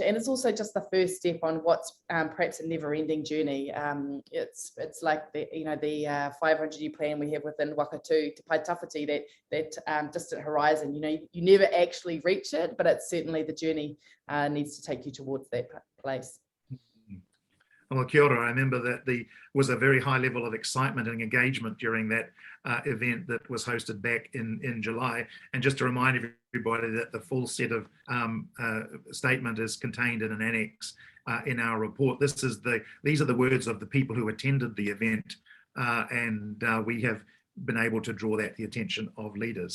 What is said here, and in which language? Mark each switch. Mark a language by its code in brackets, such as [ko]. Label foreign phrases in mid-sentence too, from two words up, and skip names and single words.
[en] And it's also just the first step on what's perhaps a never-ending journey. It's like the 500-year plan we have within Wakatu Te Pai Tawhiti, that distant horizon. You never actually reach it, but it's certainly the journey needs to take you towards that place. Well, [mi] kia ora. [en] I remember that there was a very high level of excitement and engagement during that event that was hosted back in July. And just to remind everybody that the full set of statement is contained in an annex in our report. These are the words of the people who attended the event, and we have been able to draw that to the attention of leaders.